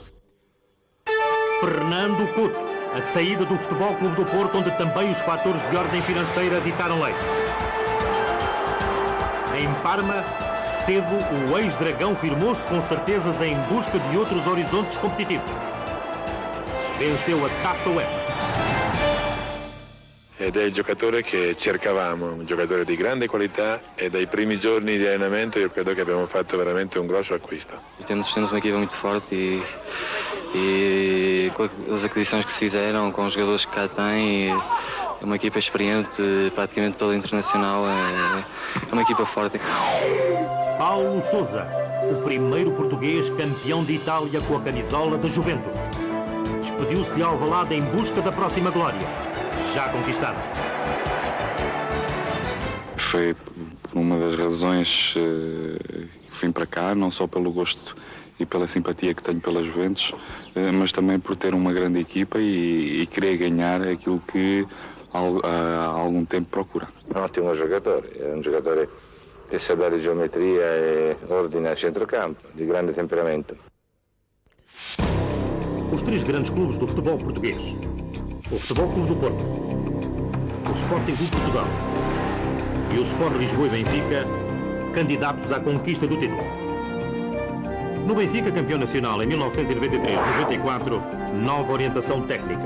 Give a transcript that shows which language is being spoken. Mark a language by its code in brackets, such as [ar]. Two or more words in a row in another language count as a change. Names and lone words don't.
[pt] Fernando Couto, a saída do Futebol Clube do Porto, onde também os fatores de ordem financeira ditaram leis. Em Parma, cedo, o ex-dragão firmou-se com certezas em busca de outros horizontes competitivos. Venceu a Taça UEFA. [it] Ed è il giocatore che cercavamo, un giocatore di grande qualità, e dai primi giorni di allenamento io credo che abbiamo fatto veramente un grosso acquisto. [pt] Temos uma equipa muito forte e com as aquisições que se fizeram, com os jogadores que cá têm, é uma equipa experiente, praticamente toda internacional, é uma equipa forte. Paulo Sousa, o primeiro português campeão de Itália com a camisola da Juventus. Despediu-se de Alvalade em busca da próxima glória, já conquistada. Foi por uma das razões que vim para cá, não só pelo gosto e pela simpatia que tenho pela Juventus, mas também por ter uma grande equipa e querer ganhar aquilo que há algum tempo procura. [it] Un ottimo giocatore, è un giocatore che sa dare geometria e ordine a centrocampo, di grande temperamento. [pt] Os 3 grandes clubes do futebol português: o Futebol Clube do Porto, o Sporting Clube de Portugal e o Sport Lisboa e Benfica, candidatos à conquista do título. No Benfica, campeão nacional em 1993-94, nova orientação técnica.